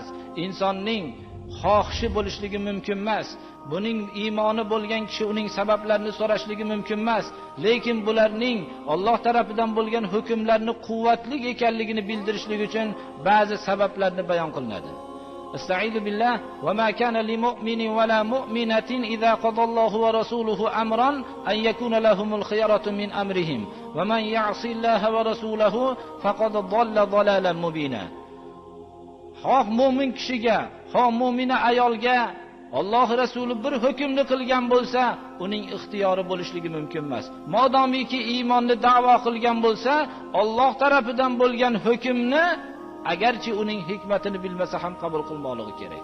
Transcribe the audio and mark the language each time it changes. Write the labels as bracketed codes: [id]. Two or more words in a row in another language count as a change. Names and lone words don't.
[uz] Insonning xohishi bo'lishligi mumkin emas. Buning iymoni bo'lgan kishi uning sabablarini so'rashligi mumkin emas. Lekin bularning Alloh tarafidan bo'lgan hukmlarni quvvatli ekanligini bildirishlik uchun ba'zi sabablarni bayon qilinadi. [ar] أستعيذ بالله وما كان لمؤمن ولا مؤمنة إذا قضى الله ورسوله أمرا أن يكون لهم الخيرة من أمرهم ومن يعص الله ورسوله فقد ضل ضلالا مبينا. [uz] Xoh mu'min kishiga, xoh mu'mina ayolga Alloh rasuli bir hukmni qilgan bo'lsa, uning ixtiyori bo'lishligi mumkin emas. Modomiki iymonni da'vo qilgan bo'lsa, Alloh tarafidan bo'lgan hukmni agarchi uning hikmatini bilmasa ham qabul qilmoqligi kerak.